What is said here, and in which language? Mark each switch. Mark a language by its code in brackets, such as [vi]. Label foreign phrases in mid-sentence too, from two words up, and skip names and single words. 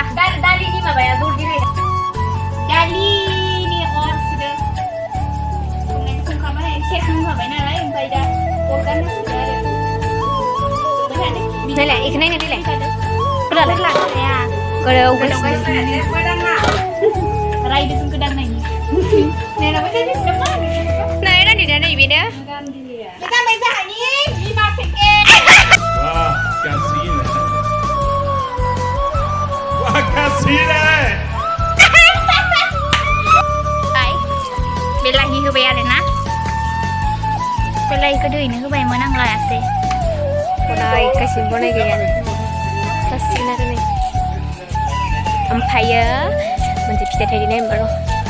[brx] दालिनि माबाया जल्दि फैदा दालिनि अर सुदो संखाबाय सेरखांखाबाय नालाय ओमफ्राय दा अरगान होदो आरो नायलाय इखो नायनो देलाय गोदालाय लाखाया गोदौगासिनो रायदोजों गोदाननायनि नेनाबो नामा नाय नानि दा नै बेनो गानबाय जाहानि बिमा सेकेन्ड [hi] वाह क्या सीन है वाह क्या सीन है [brx] बेलाहि होबाय आरोना बेलाहिखौ दैनो होबायमोन आं लायासै बनायगासिनो बनायगैयानो जासिगोन आरो नै ओमफ्रायो मोनसे फिथाइ थायदों होनबा र'